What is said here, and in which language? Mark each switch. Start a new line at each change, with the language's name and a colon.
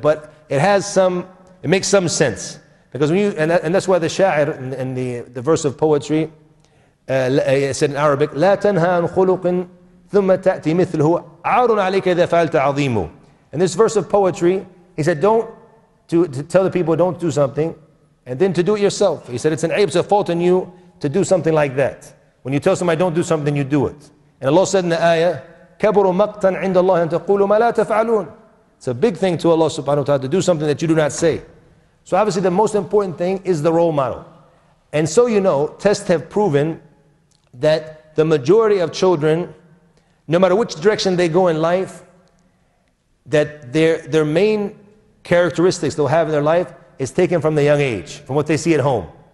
English: But it makes some sense. Because and that's why the sha'ir in the verse of poetry, it said in Arabic,
Arabic: لا تنهى عن خلق ثم تأتي مثله عار عليك إذا فعلت عظيم.
English: In this verse of poetry, he said, to tell the people don't do something, and then to do it yourself. He said it's an aib, it's a fault in you to do something like that. When you tell somebody don't do something, you do it. And Allah said in the ayah,
Arabic: كَبُرُ مَقْتًا عِنْدَ اللَّهِ أَن تَقُولُوا مَا لَا تَفْعَلُونَ.
English: It's a big thing to Allah subhanahu wa ta'ala to do something that you do not say. So obviously the most important thing is the role model. And so tests have proven that the majority of children, no matter which direction they go in life, that their main characteristics they'll have in their life is taken from the young age, from what they see at home.